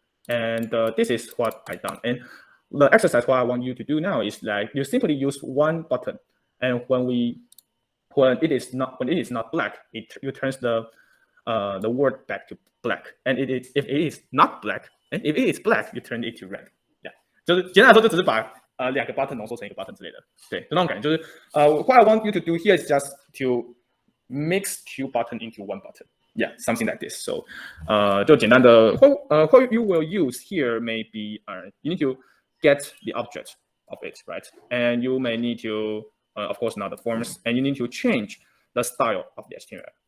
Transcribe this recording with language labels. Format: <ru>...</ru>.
<en>And this is what I done. And the exercise what I want you to do now is like you simply use one button, and when it is not black, it turns the word back to black. And if it is not black, and if it is black, you turn it to red.</en> <zh>Yeah， 就是简单来说，就只是把两个 button 浓缩成一个 button 之类的。对，就那种感觉，就是</zh> <en>what I want you to do here is just to mix two button into one button. Yeah, something like this. So</en> <zh>就简单的</zh> <en>what you will use here may be you need to get the object of it, right? And you may need to of course not the forms, and you need to change the style of the HTML.</en>